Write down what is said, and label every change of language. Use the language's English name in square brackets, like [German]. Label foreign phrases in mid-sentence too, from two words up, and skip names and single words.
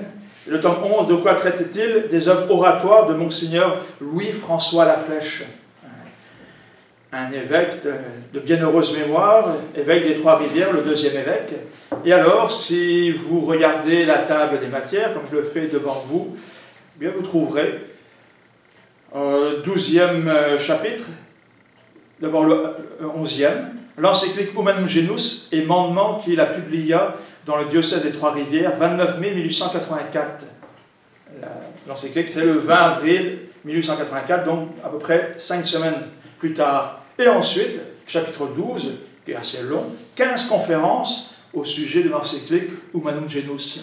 [French] Et le tome 11, de quoi traite-t-il? Des œuvres oratoires de Monseigneur Louis-François Laflèche, un évêque de bienheureuse mémoire, évêque des Trois-Rivières, le deuxième évêque. Et alors, si vous regardez la table des matières, comme je le fais devant vous, eh bien vous trouverez 12e chapitre, d'abord le 11e, l'encyclique Humanum Genus et mandement qu'il a publié dans le diocèse des Trois-Rivières, 29 mai 1884. L'encyclique, c'est le 20 avril 1884, donc à peu près 5 semaines plus tard. Et ensuite, chapitre 12, qui est assez long, 15 conférences au sujet de l'encyclique Humanum Genus.